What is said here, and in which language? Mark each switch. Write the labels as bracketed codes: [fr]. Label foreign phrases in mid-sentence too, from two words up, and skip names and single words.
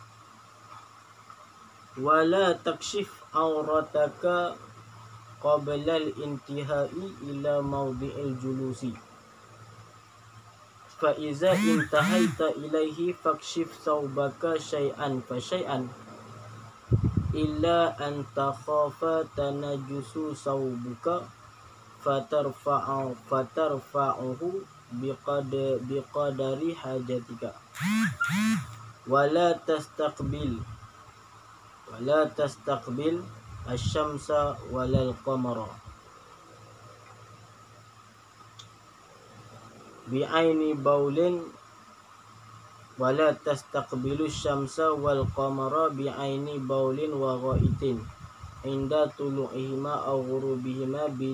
[ar] ولا تكشف عورتك قبل الانتهاء إلى موضع الجلوس فإذا انتهيت إليه فاكشف ثوبك شيئا فشيئا إلا أن تخاف تنجس ثوبك فترفعه بقدر حاجتك ولا تستقبل الشمس ولا القمر بعين بول ولا تستقبل الشمس والقمر بعين بول وغائط عند طلوعهما أو غروبهما